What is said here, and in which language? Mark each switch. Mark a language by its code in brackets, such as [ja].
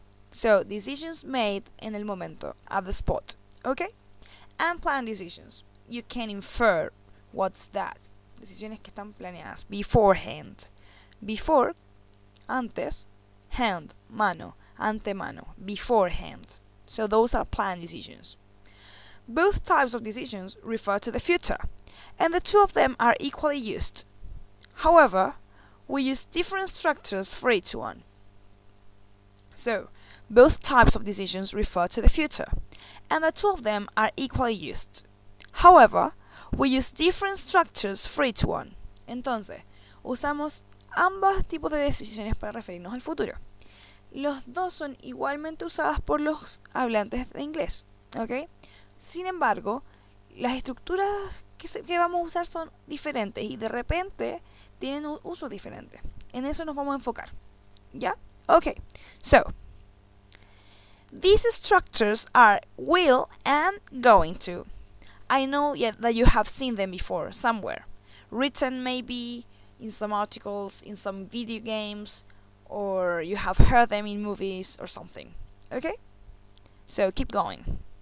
[en] So, decisions made [es] en el momento, [en] at the spot, okay? And planned decisions. You can infer what's that. [es] Decisiones que están planeadas beforehand. [en] Before, antes, hand, mano, antemano, beforehand. So those are planned decisions. Both types of decisions refer to the future, and the two of them are equally used. However, we use different structures for each one. So, both types of decisions refer to the future, and the two of them are equally used. However, we use different structures for each one. [es] Entonces, usamos ambos tipos de decisiones para referirnos al futuro. Los dos son igualmente usadas por los hablantes de inglés, ¿ok? Sin embargo, las estructuras que vamos a usar son diferentes y de repente tienen un uso diferente. En eso nos vamos a enfocar, ¿ya? [en] Okay, so these structures are will and going to. I know that you have seen them before somewhere, written maybe in some articles, in some video games, or you have heard them in movies or something. Okay? So keep going.